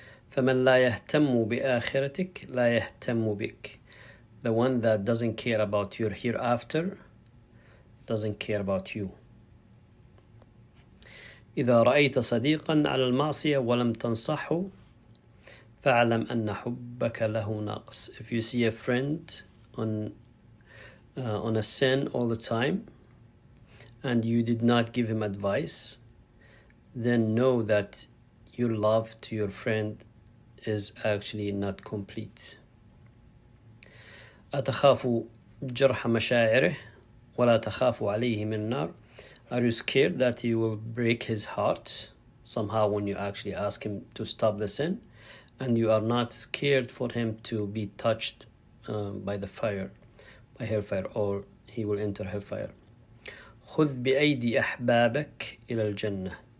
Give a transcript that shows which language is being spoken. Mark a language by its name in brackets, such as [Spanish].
[Arabic] فمن لا يهتم بآخرتك لا يهتم بك. [English] The one that doesn't care about your hereafter doesn't care about you. [Arabic] إذا رأيت صديقا على المعصية ولم تنصحه فاعلم أن حبك له ناقص. [English] If you see a friend on a sin all the time and you did not give him advice, then know that your love to your friend is actually not complete. [Arabic] أتخاف جرح مشاعره ولا تخاف عليه من النار. [English] Are you scared that you will break his heart somehow when you actually ask him to stop the sin, and you are not scared for him to be touched by the fire, by hellfire, or he will enter hellfire. [Arabic] خذ بأيدي أحبابك إلى الجنة.